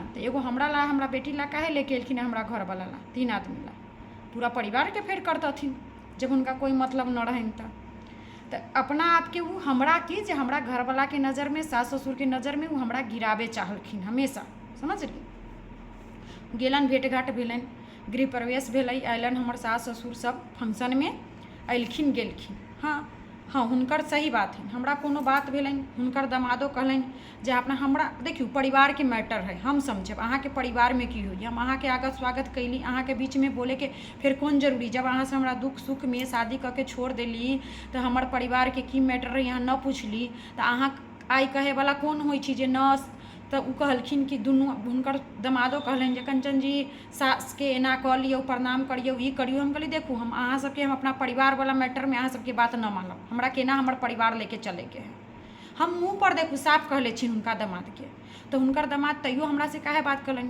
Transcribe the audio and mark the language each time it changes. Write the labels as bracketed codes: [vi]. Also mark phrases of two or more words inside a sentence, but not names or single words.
[mai] तो एगो हमरा ला, हमरा बेटी ला काहे लेके एलखिन, हमरा घर वाला ला, 3 आदमी ला, पूरा परिवार के फेर करतथिन जब उनका कोई मतलब न रहन। तो अपना आप के वो हमरा की जे हमरा घर वाला के नज़र में, सास ससुर के नज़र में वो हमरा गिरावे चाहलखिन हमेशा, समझली। गेलन, भेंट घाट भेलन, गृह प्रवेश भेलै, अयलन हमर सास ससुर सब फंक्शन में अयलखिन गेलखिन। हाँ हाँ, हुनकर सही बात है, हमरा कोनो बात भेलन, हुनकर दमादो कहलन जे अपना हमरा देखियो परिवार के मैटर है, हम समझब अहाँ के परिवार में की हुई, हम अहाँ के आगत स्वागत कैली, अहाँ के बीच में बोले के फिर कौन जरूरी। जब अहाँ से हमरा दुख सुख में शादी करके छोड़ देली तो हमर परिवार के की मैटर है यहाँ न पूछली, तो अहाँ आई कहे वाला कौन होइ छी जे न। तो उ कहलखिन कि दुनू हुनकर दमादो कहलन जे कंचन जी सास के एना कह लियो, प्रणाम करियो, ई करियो। हम कहली देखू, हम अहाँ सबके हम अपना परिवार वाला मैटर में अहाँ सबके बात न मानब, हमरा केना हमर परिवार लेके चले के है। हम मुँह पर देखू साफ कहले छी हुनका दमाद के। तो हुनकर दमाद तैयो हमरा से काहे बात करलन।